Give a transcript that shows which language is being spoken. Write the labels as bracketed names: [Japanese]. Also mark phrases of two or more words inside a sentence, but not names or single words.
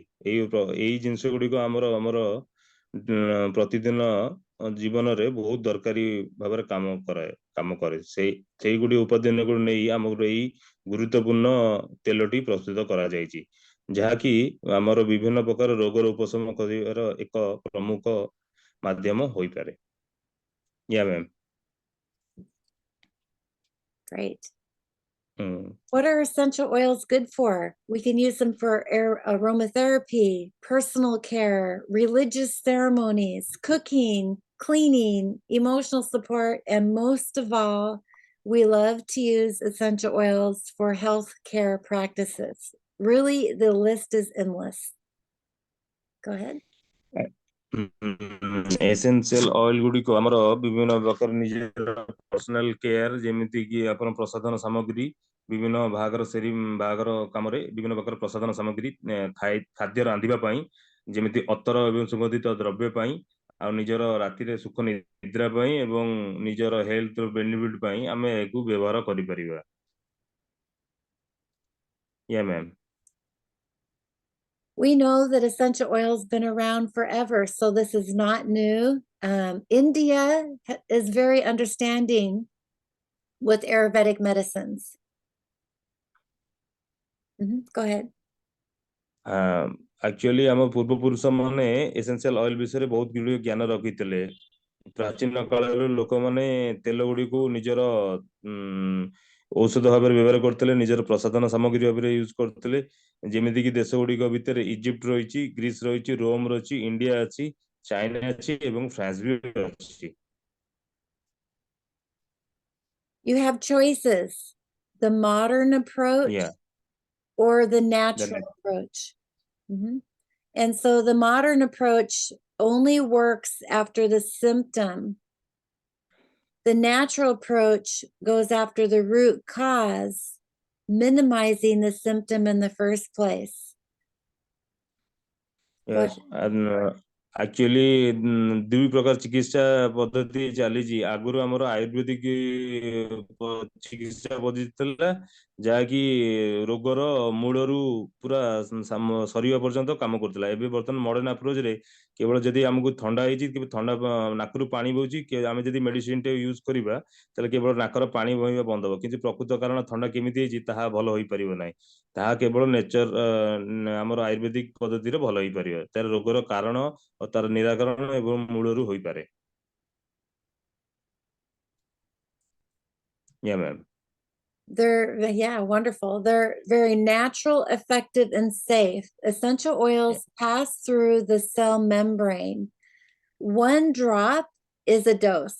[Odia] ଏଇ ଜିନିଷ ଗୁଡ଼ିକ ଆମର ପ୍ରତିଦିନ ଜୀବନରେ ବହୁତ ଦରକାରୀ ଭାବରେ କାମ କରେ. ସେଇଗୁଡ଼ିକ ଉପାଦାନକୁ ନେଇ ଆମର ଏଇ ଗୁରୁତ୍ୱପୂର୍ଣ୍ଣ ତେଲଟି ପ୍ରସ୍ତୁତ କରାଯାଇଛି, ଯାହାକି ଆମର ବିଭିନ୍ନ ପ୍ରକାର ରୋଗର ଉପଶମ କରିବାର ଏକ ପ୍ରମୁଖ ମାଧ୍ୟମ ହୋଇପାରେ. [English] Yeah, ma'am. Great. What are essential oils good for? We can use them for aromatherapy, personal care, religious ceremonies, cooking, cleaning, emotional support, and most of all, we love to use essential oils for health care practices. Really, the list is endless. Go ahead. essential oil [Odia] ଗୁଡ଼ିକ ଆମର ବିଭିନ୍ନ ପ୍ରକାର ନିଜର [English] personal care, [Odia] ଯେମିତି କି ଆପଣ ପ୍ରସାଧନ ସାମଗ୍ରୀ, ବିଭିନ୍ନ ବାହାଘର କାମରେ ବିଭିନ୍ନ ପ୍ରକାର ପ୍ରସାଧନ ସାମଗ୍ରୀ, ଖାଦ୍ୟ ରାନ୍ଧିବା ପାଇଁ, ଯେମିତି ଅତର ଏବଂ ସୁଗନ୍ଧିତ ଦ୍ରବ୍ୟ ପାଇଁ, ଆଉ ନିଜର ରାତିରେ ସୁଖ ନିଦ୍ରା ପାଇଁ ଏବଂ ନିଜର [English] health benefit [Odia] ପାଇଁ ଆମେ ଏହାକୁ ବ୍ୟବହାର କରିପାରିବା. [English] Yeah, ma'am. We know that essential oils been around forever, so this is not new. India is very understanding with Ayurvedic medicines. Go ahead. Actually, [Odia] ଆମ ପୂର୍ବପୁରୁଷ ମାନେ [English] essential oil [Odia] ବିଷୟରେ ବହୁତ ଗୁଡ଼ିଏ ଜ୍ଞାନ ରଖିଥିଲେ. ପ୍ରାଚୀନ କାଳରୁ ଲୋକମାନେ ତେଲ ଗୁଡ଼ିକୁ ନିଜର ଔଷଧ ଭାବରେ ବ୍ୟବହାର କରୁଥିଲେ, ନିଜର ପ୍ରସାଧନ ସାମଗ୍ରୀ ଭାବରେ ୟୁଜ କରୁଥିଲେ. ଯେମିତିକି ଦେଶ ଗୁଡ଼ିକ ଭିତରେ ଇଜିପ୍ଟ ରହିଛି, ଗ୍ରୀସ ରହିଛି, ରୋମ ରହିଛି, ଇଣ୍ଡିଆ ଅଛି, ଚାଇନା ଅଛି ଏବଂ ଫ୍ରାନ୍ସ ବି ଅଛି. [English] You have choices. the modern approach Yeah. or the Then natural approach. And so the modern approach only works after the symptom. The natural approach goes after the root cause, minimizing the symptom in the first place. yes, and actually [Odia] ଦୁଇ ପ୍ରକାର ଚିକିତ୍ସା ପଦ୍ଧତି ଚାଲିଛି। ଆଗରୁ ଆମର ଆୟୁର୍ବେଦିକ ଚିକିତ୍ସା ପଦ୍ଧତି ଥିଲା, ଯାହାକି ରୋଗର ମୂଳରୁ ପୁରା ସରିବା ପର୍ଯ୍ୟନ୍ତ କାମ କରୁଥିଲା। ଏବେ ବର୍ତ୍ତମାନ [English] modern approachରେ [Odia] କେବଳ ଯଦି ଆମକୁ ଥଣ୍ଡା ହେଇଛି, କେବେ ଥଣ୍ଡା ନାକରୁ ପାଣି ବହୁଛି, ଆମେ ଯଦି ମେଡିସିନ ଟେ ୟୁଜ କରିବା, ତାହେଲେ କେବଳ ନାକର ପାଣି ବହିବା ବନ୍ଦ ହବ, କିନ୍ତୁ ପ୍ରକୃତ କାରଣ ଥଣ୍ଡା କେମିତି ହେଇଛି ତାହା ଭଲ ହୋଇପାରିବ ନାହିଁ। ତାହା କେବଳ ନେଚର ଆମର ଆୟୁର୍ବେଦିକ ପଦ୍ଧତିରେ ଭଲ ହେଇପାରିବ। ତାର ରୋଗର କାରଣ ଓ ତାର ନିରାକରଣ ଏବଂ ମୂଳରୁ ହୋଇପାରେ। [English] Yeah, ma'am. Yeah, wonderful. They're very natural, effective, and safe. Essential oils pass through the cell membrane. One drop is a dose.